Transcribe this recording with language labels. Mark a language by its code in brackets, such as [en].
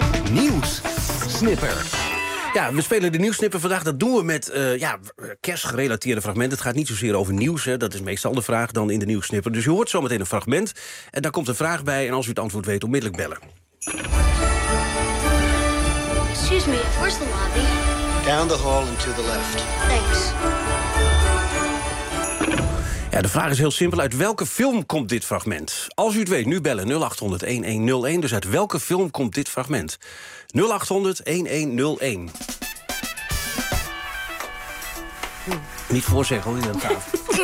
[nl] Nieuws Snipper. Ja, we spelen de nieuwsnippen vandaag. Dat doen we met kerstgerelateerde fragmenten. Het gaat niet zozeer over nieuws, hè. Dat is meestal de vraag dan in de nieuwsnipper. Dus u hoort zometeen een fragment en daar komt een vraag bij... en als u het antwoord weet, onmiddellijk bellen. [en] Excuse me, where's the lobby? Down the hall and to the left. Thanks. [nl] Ja, de vraag is heel simpel. Uit welke film komt dit fragment? Als u het weet, nu bellen 0800-1101. Dus uit welke film komt dit fragment? 0800-1101. Niet voorzeggen, hoor, in de tafel.